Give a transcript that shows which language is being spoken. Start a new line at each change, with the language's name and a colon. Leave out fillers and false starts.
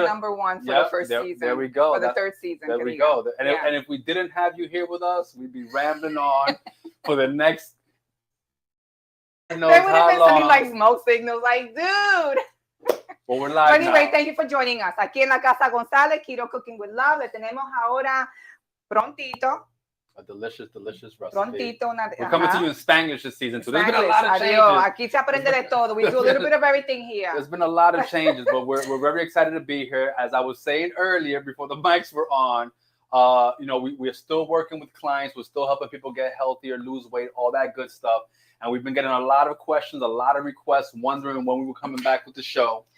English: number 1 for the first season. There we go. For the third season. There we go. And if we didn't have you here with us, we'd be rambling on for the next. There would have been something like smoke signals, like, dude. Well, we're live But anyway, now. thank you for joining us.
Spanish: Aquí en la Casa González, Keto Cooking with Love. Le tenemos ahora prontito.
English: A delicious recipe.
Spanish: Prontito.
English: We're coming to you in Spanglish this season, so there's been a Spanglish. lot of changes.
Spanish: Adiós. Aquí se aprende de todo.
English: We do a little bit of everything here. There's been a lot of changes, but we're very excited to be here. As I was saying earlier, before the mics were on, we're still working with clients. We're still helping people get healthier, lose weight, all that good stuff. And we've been getting a lot of questions, a lot of requests, wondering when we were coming back with the show.